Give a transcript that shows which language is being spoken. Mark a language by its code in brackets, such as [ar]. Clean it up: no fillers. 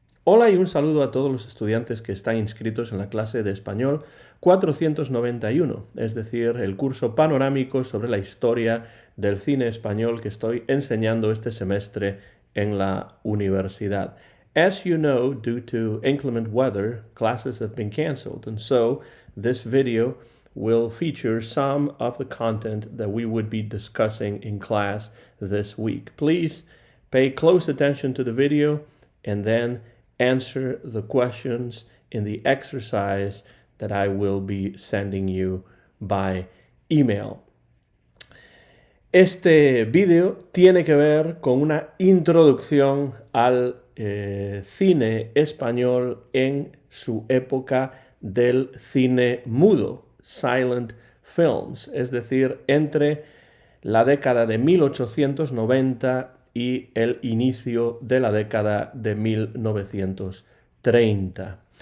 [es] Hola y un saludo a todos los estudiantes que están inscritos en la clase de español 491, es decir, el curso panorámico sobre la historia del cine español que estoy enseñando este semestre en la universidad. [en] As you know, due to inclement weather, classes have been canceled, and so this video will feature some of the content that we would be discussing in class this week. Please pay close attention to the video and then answer the questions in the exercise that I will be sending you by email. [es] Este vídeo tiene que ver con una introducción al cine español en su época del cine mudo, [en] silent films, [es] es decir, entre la década de 1890 y el inicio de la década de 1930.